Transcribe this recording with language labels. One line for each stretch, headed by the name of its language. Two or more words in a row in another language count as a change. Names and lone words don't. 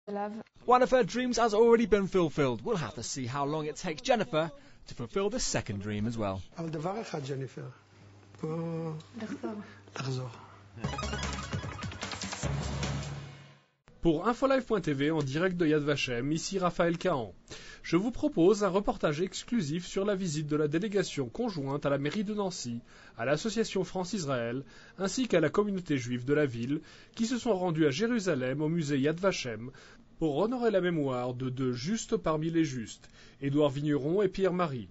English: One of her dreams has already been fulfilled. We'll have to see how long it takes Jennifer to fulfill the second dream as well.
Hebrew: אבל דבר אחד, ג'ניפר, פה... לחזור.
French: Pour Infolive.tv en direct de Yad Vashem, ici Raphaël Cahan. Je vous propose un reportage exclusif sur la visite de la délégation conjointe à la mairie de Nancy, à l'association France-Israël, ainsi qu'à la communauté juive de la ville, qui se sont rendus à Jérusalem au musée Yad Vashem pour honorer la mémoire de deux justes parmi les justes, Édouard Vigneron et Pierre-Marie.